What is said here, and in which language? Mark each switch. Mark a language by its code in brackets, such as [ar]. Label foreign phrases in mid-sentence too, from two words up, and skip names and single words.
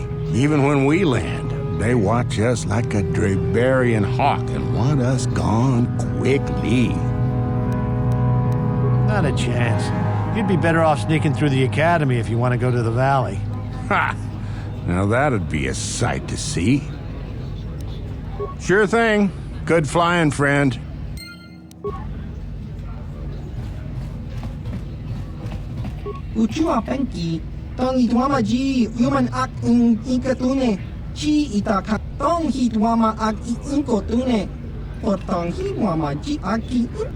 [en] Even when we land, they watch us like a Drabarian hawk and want us gone quickly. Not a chance. You'd be better off sneaking through the Academy if you want to go to the valley. Ha! Now that'd be a sight to see. Sure thing. Good flying, friend. Uchua penki, tong itwama ji, human ak inkatune, chi itaka tong hitwama ak inkotune, or tong hitwama ji aki.